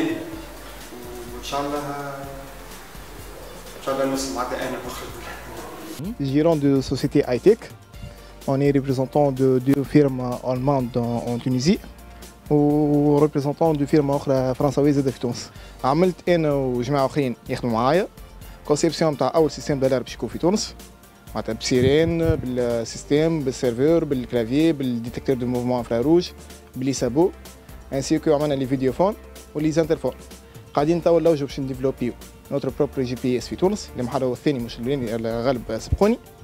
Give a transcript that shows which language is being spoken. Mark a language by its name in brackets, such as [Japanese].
[Arabic] ان شاء الله نوصل معناتها انا نخرج. [French] Gérant de société high-tech. On est représentant de 2 firmes allemandes en Tunisie و représentant de firme [Arabic] أخرى فرنساوية زادة في تونس. عملت أنا وجماعة آخرين يخدموا معايا كونسيبسيون تاع أول سيستم دالار باش يكون في تونس معناتها بسيرين بالسيستم بالسيرفور بالكلافيي بالديتكتور دو موفمون انفراروج بلي سابو انسي كو عملنا لي فيديوفون ولي زانترفون. قاعدين توا نلوجو باش نديفلوبيو نوتر بروبر جي بي اس في تونس اللي محل الثاني مش الاولاني الغالب سبقوني.